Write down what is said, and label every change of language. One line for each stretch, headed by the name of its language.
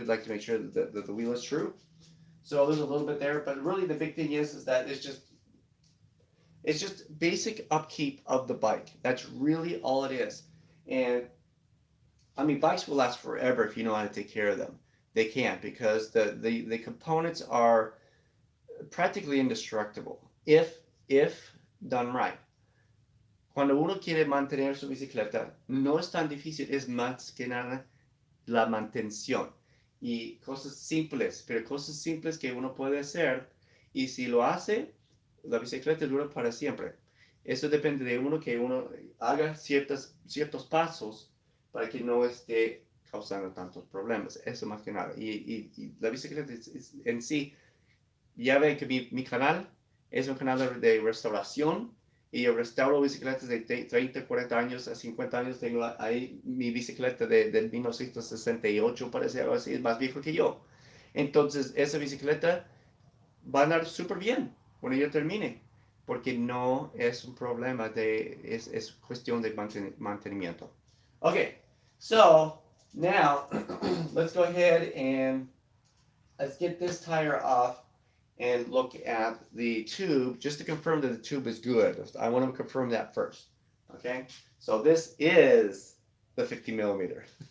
English: I'd like to make sure that the wheel is true. So there's a little bit there, but really the big thing is that it's just basic upkeep of the bike. That's really all it is. And I mean, bikes will last forever if you know how to take care of them. They can't, because the components are practically indestructible if done right.
Spanish: Cuando uno quiere mantener su bicicleta, no es tan difícil, es más que nada la mantención y cosas simples, pero cosas simples que uno puede hacer, y si lo hace, la bicicleta dura para siempre. Eso depende de uno, que uno haga ciertos pasos para que no esté causando tantos problemas. Eso más que nada. Y la bicicleta en sí, ya ven que mi canal es un canal de restauración, y yo restauro bicicletas de 30, 40 años a 50 años. Tengo ahí mi bicicleta del 1968, parece algo así, es más viejo que yo. Entonces, esa bicicleta va a andar súper bien cuando yo termine, porque no es un problema es cuestión de mantenimiento.
English: Okay, so now let's go ahead and let's get this tire off and look at the tube just to confirm that the tube is good. I want to confirm that first. Okay, so this is the 50 millimeter.